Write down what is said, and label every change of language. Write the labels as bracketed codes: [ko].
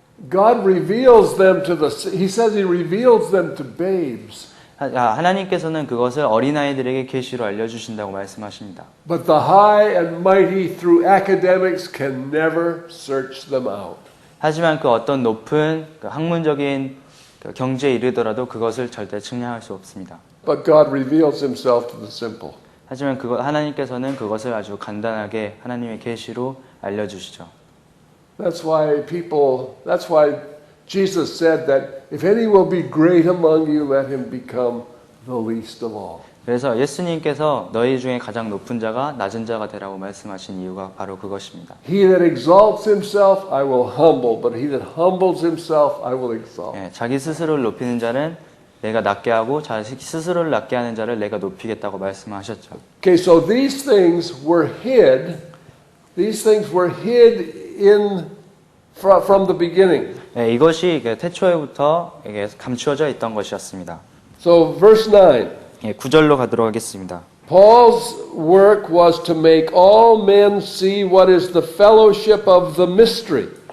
[en] God reveals them to He says He reveals them to babes. [ko] 하나님께서는 그것을 어린아이들에게 계시로 알려주신다고 말씀하십니다. [en] But the high and mighty through academics can never search them out. [ko] 하지만 그 어떤 높은 학문적인 경지에 이르더라도 그것을 절대 측량할 수 없습니다. [en] But God reveals Himself to the simple. [ko] 하지만 하나님께서는 그것을 아주 간단하게 하나님의 계시로 알려주시죠. [en] That's why Jesus said that if any will be great among you, let him become the least of all. [ko] 그래서 예수님께서 너희 중에 가장 높은 자가 낮은 자가 되라고 말씀하신 이유가 바로 그것입니다. [en] He that exalts himself, I will humble, but he that humbles himself, I will exalt. [ko] 자기 스스로를 높이는 자는 내가 낮게 하고 자기 스스로를 낮게 하는 자를 내가 높이겠다고 말씀하셨죠. [en] Okay, so these things were hid. These things were hid from the beginning. [ko] 이것이 태초에부터 감추어져 있던 것이었습니다. [en] So verse 9. [ko] 9절로 가도록 하겠습니다. [en] Paul's work was to make all men see what is the fellowship of the mystery.